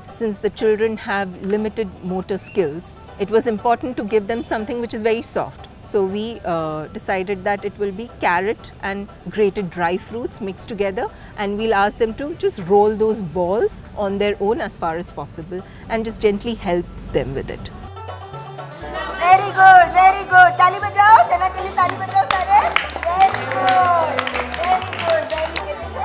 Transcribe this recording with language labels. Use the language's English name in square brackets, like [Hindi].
[English] Since the children have limited motor skills, it was important to give them something which is very soft. So we decided that it will be carrot and grated dry fruits mixed together, and we'll ask them to just roll those balls on their own as far as possible and just gently help them with it. Very good, very good. [Hindi] ताली बजाओ, सेना के लिए ताली बजाओ सारे. [English] Very good, very good, very good.